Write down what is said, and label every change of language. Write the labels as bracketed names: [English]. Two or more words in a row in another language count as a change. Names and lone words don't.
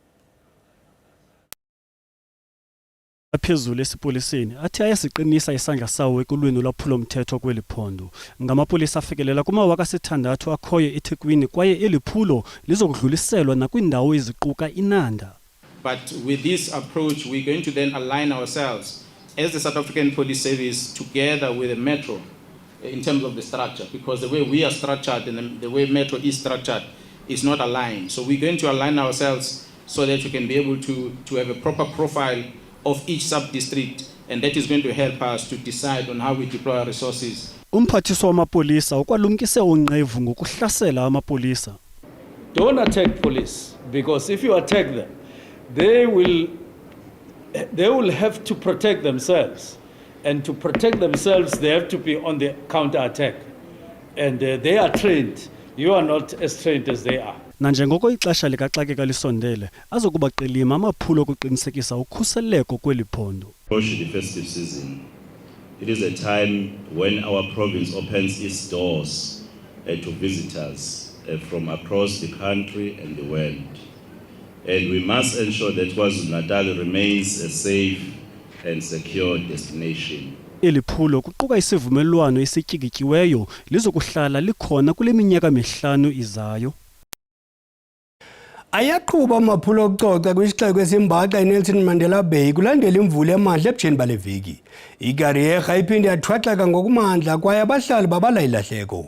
[Xhosa] Aphezulu esipoliseni athi ayasiqinisa isandla sawo ekulweni ulwaphulomthetho kweli phondo. Ngamapolisa afikelela kumawaka 6 akhoyo eThekwini kwaye eli phulo lizokudluliselwa nakwindawo eziquka iNanda. [English] But with this approach, we're going to then align ourselves as the South African Police Service together with the Metro in terms of the structure, because the way we are structured and the way Metro is structured is not aligned. So we're going to align ourselves so that we can be able to have a proper profile of each sub-district, and that is going to help us to decide on how we deploy our resources. [Xhosa] Umphathiswa wamapolisa ukwalumkise unqevu ngokuhlasela amapolisa. [English] Don't attack police, because if you attack them, they will have to protect themselves, and to protect themselves they have to be on the counter attack, and they are trained. You are not as trained as they are. [Xhosa] Nanjengoko ixesha likaxakeka lisondele azokuba qilima amaphulo okuqinisekisa ukhuseleko kweli phondo. [English] Approach the festive season. It is a time when our province opens its doors to visitors from across the country and the world. And we must ensure that KwaZulu-Natal remains a safe and secure destination. [Xhosa] Eli phulo kuquka isivumelwano esityikityiweyo lizokuhlala likhona kule minyaka 5 izayo. Ayaqhuba amaphulo okucoca kwisixeko esimbaxa eNelson Mandela Bay kulandela imvula emandla ebutsheni bale veki. Ikariyerha iphinde yathwaxeka ngokumandla kwaye abahlali babala ilahleko.